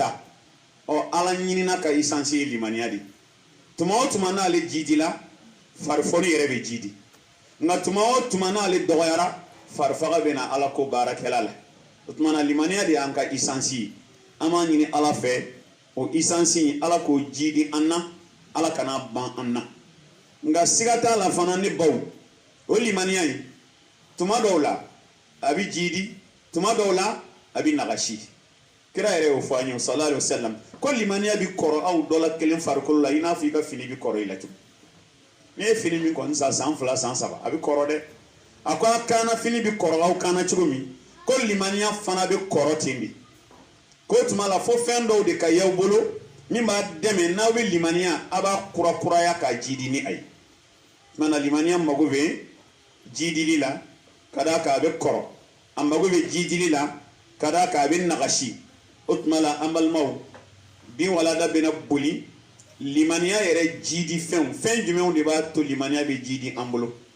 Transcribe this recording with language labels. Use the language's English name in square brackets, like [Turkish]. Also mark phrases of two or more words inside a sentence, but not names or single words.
[Bambara] taa ɔ ala ɲinina ka essence ye limaniya de tuma o tuma n'ale jidi la farifoni yɛrɛ bɛ jidi nka tuma o tuma n'ale dɔgɔyara farifaga bɛ na ala ko baarakɛla la o tuma na limaniya de y'an ka essence ye an b'a ɲini ala fɛ o essence in ala k'o jidi an na ala kana ban an na nka siga t'a la fana ne baw o limaniya in tuma dɔw la a bɛ jidi tuma dɔw la a bɛ nagasi kira yɛrɛ y'o fɔ an ye [Arabic] صلى الله عليه وسلم [Bambara] ko limaniya bɛ kɔrɔ aw dɔ la kelen farikolo la i n'a fɔ i ka fini bɛ kɔrɔ i la cogo n'i ye fini min kɔni san 2 san 3 a bɛ kɔrɔ dɛ a ko a kaana fini bɛ kɔrɔ aw kaana cogo min ko limaniya fana bɛ kɔrɔ ten de ko tuma la fo fɛn dɔw de ka y'aw bolo min b'a dɛmɛ n'aw bɛ limaniya a b'a kurakuraya ka jidi ni a ye tuma na limaniya mago bɛ jidili la ka d'a kan a bɛ kɔrɔ a mago bɛ jidili la ka d'a kan a bɛ nagasi o tuma la an balimaw bi walada bɛna boli limaniya yɛrɛ jidi fɛn jumɛnw de b'a to limaniya bɛ jidi an bolo